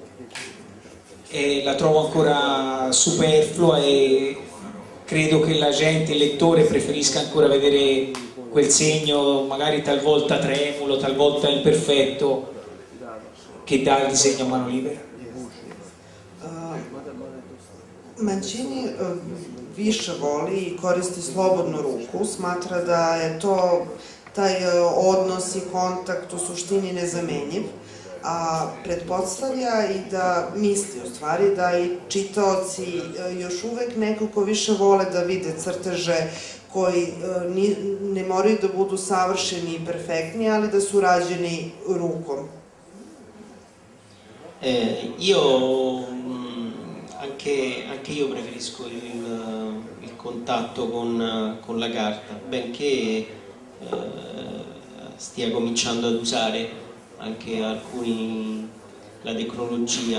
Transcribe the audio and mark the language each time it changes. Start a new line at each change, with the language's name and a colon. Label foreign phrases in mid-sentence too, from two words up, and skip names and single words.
Italian: la trovo ancora superflua e credo che la gente, il lettore, preferisca ancora vedere quel segno magari talvolta tremulo, talvolta imperfetto che dà il disegno a mano libera.
Serbian: Mancini više voli i koristi slobodnu ruku, smatra da je to taj odnos i kontakt u suštini nezamenjiv, a pretpostavlja i da misli u stvari da i čitaoci još uvek nekako više vole da vide crteže koji ne moraju da budu savršeni i perfektni, ali da su rađeni rukom.
Italian: Anche io preferisco il contatto con la carta, benché stia cominciando ad usare anche alcuni la tecnologia.